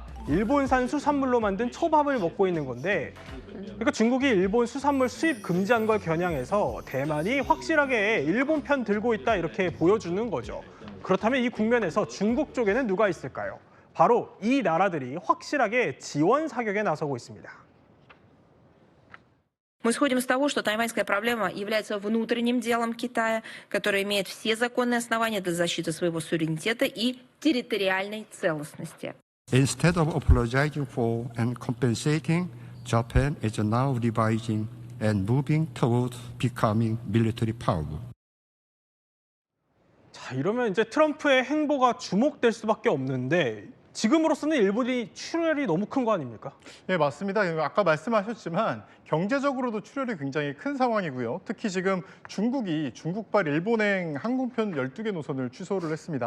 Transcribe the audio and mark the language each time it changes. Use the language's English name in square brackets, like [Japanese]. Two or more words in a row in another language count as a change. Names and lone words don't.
[Korean] 일본산 수산물로 만든 초밥을 먹고 있는 건데, 그러니까 중국이 일본 수산물 수입 금지한 걸 겨냥해서 대만이 확실하게 일본 편 들고 있다 이렇게 보여주는 거죠. 그렇다면 이 국면에서 중국 쪽에는 누가 있을까요? 바로 이 나라들이 확실하게 지원 사격에 나서고 있습니다. [Russian] Мы исходим из того, что тайваньская проблема является внутренним делом Китая, который имеет все законные основания для защиты своего суверенитета и территориальной целостности. [English] Instead of apologizing for and compensating, Japan is now revising and moving towards becoming military power. [Korean] 자, 이러면 이제 트럼프의 행보가 주목될 수밖에 없는데 지금으로서는 일본이 출혈이 너무 큰 거 아닙니까? 네, 맞습니다. 아까 말씀하셨지만 경제적으로도 출혈이 굉장히 큰 상황이고요. 특히 지금 중국이 중국발 일본행 항공편 12개 노선을 취소를 했습니다.